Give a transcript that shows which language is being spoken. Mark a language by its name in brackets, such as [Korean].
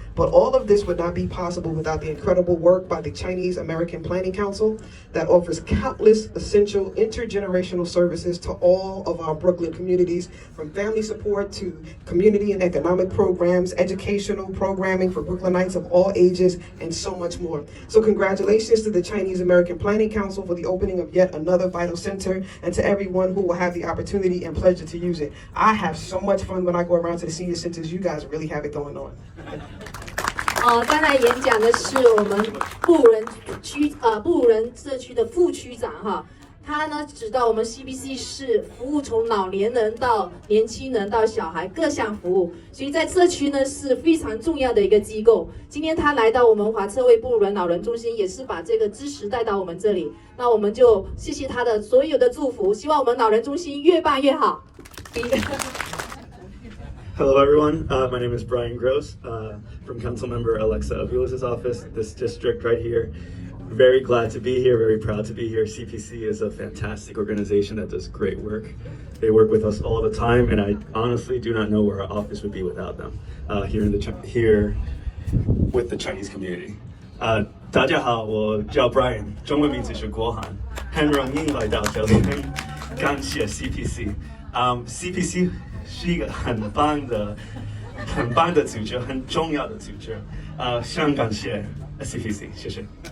[English] But all of this would not be possible without the incredible work by the Chinese American Planning Council that offers countless essential intergenerational services to all of our Brooklyn communities, from family support to community and economic programs, educational programming for Brooklynites of all ages, and so much more. So congratulations to the Chinese American Planning Council for the opening of yet another vital center, and to everyone who will have the opportunity and pleasure to use it. I have so much fun when I go around to the senior centers. You guys really have it going on. [Chinese] 刚才演讲的是我们布鲁人社区的副区长哈，他呢指导我们 CPC 是服务从老年人到年轻人到小孩各项服务，所以在社区呢是非常重要的一个机构。今天他来到我们华策会布鲁伦老人中心，也是把这个支持带到我们这里。那我们就谢谢他的所有的祝福，希望我们老人中心越办越好。 [English] Hello everyone, my name is Brian Gross from Councilmember Alexa Aviles' office, this district right here. Very glad to be here, very proud to be here. CPC is a fantastic organization that does great work. They work with us all the time, and I honestly do not know where our office would be without them here with the Chinese community. [Chinese] 大家好，我叫 Brian， 中文名字是国涵，很荣幸来到这里，很感谢 CPC。CPC 是一个很棒的组织，很重要的组织。想感谢 CPC， 谢谢。